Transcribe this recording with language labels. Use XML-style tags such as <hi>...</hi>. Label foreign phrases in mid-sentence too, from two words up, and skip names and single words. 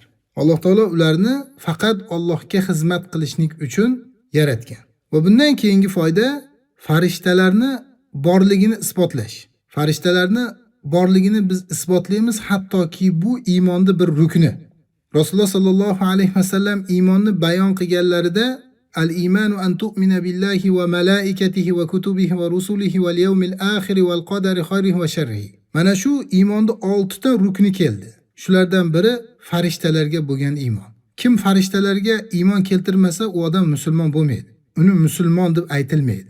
<uz>Alloh taolo ularni faqat Allohga xizmat qilishlik uchun yaratgan. Va bundan keyingi foyda farishtalarni borligini isbotlash. Farishtalarni borligini biz isbotlaymiz, hattoki bu iymonning bir rukni. Rasululloh</uz> <ar>صلى الله عليه وسلم</ar> <uz>iymonni bayon qilganlarida</uz> <ar>الإيمان أن تؤمن بالله وملائكته وكتبه ورسله واليوم الآخر والقدر خيره وشره.</ar> <uz>Mana shu iymonning 6 ta rukni keldi. Shulardan biri farishtalarga bo'lgan iymon. Kim farishtalarga iymon keltirmasa, u odam musulmon bo'lmaydi. Uni musulmon deb aytilmaydi.</uz>